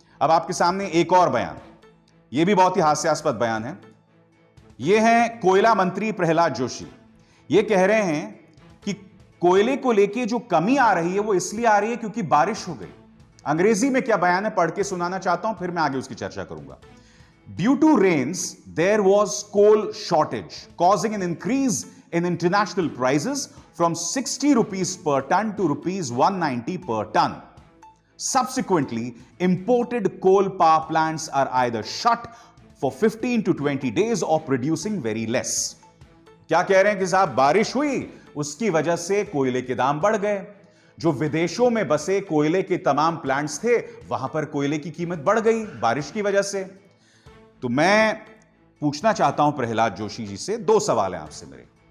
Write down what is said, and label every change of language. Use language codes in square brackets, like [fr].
[hi] अब आपके सामने एक और बयान, यह भी बहुत ही हास्यास्पद बयान है। यह है कोयला मंत्री प्रहलाद जोशी। यह कह रहे हैं कि कोयले को लेके जो कमी आ रही है वो इसलिए आ रही है क्योंकि बारिश हो गई। अंग्रेजी में क्या बयान है पढ़ के सुनाना चाहता हूं, फिर मैं आगे उसकी चर्चा करूंगा। [en] Due to rains, there was coal shortage, causing an increase in international prices from 60 rupees per ton to rupees 190 per ton. Subsequently, imported coal power plants are either shut for 15 to 20 days or producing very less. [hi] क्या कह रहे हैं कि साहब बारिश हुई, उसकी वजह से कोयले के दाम बढ़ गए। जो विदेशों में बसे कोयले के तमाम प्लांट्स थे, वहां पर कोयले की कीमत बढ़ गई बारिश की वजह से। तो मैं पूछना चाहता हूं प्रहलाद जोशी जी से, दो सवाल हैं आपसे मेरे।